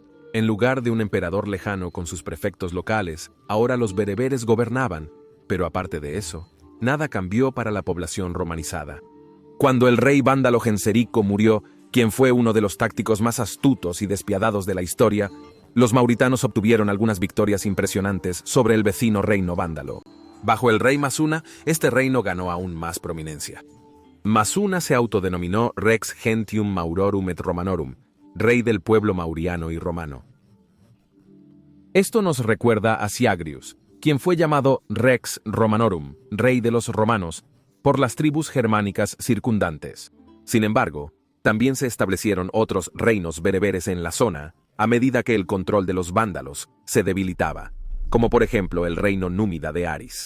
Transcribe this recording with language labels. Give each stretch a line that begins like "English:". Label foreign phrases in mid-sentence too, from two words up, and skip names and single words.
Spanish: En lugar de un emperador lejano con sus prefectos locales, ahora los bereberes gobernaban, pero aparte de eso, nada cambió para la población romanizada. Cuando el rey vándalo Genserico murió, quien fue uno de los tácticos más astutos y despiadados de la historia, los mauritanos obtuvieron algunas victorias impresionantes sobre el vecino reino vándalo. Bajo el rey Masuna, este reino ganó aún más prominencia. Masuna se autodenominó
Latin: Rex Gentium Maurorum et Romanorum,
Spanish: rey del pueblo mauriano y romano. Esto nos recuerda a Siagrius, quien fue llamado
Latin: Rex Romanorum,
Spanish: rey de los romanos, por las tribus germánicas circundantes. Sin embargo, también se establecieron otros reinos bereberes en la zona, a medida que el control de los vándalos se debilitaba, como por ejemplo el reino númida de Aris.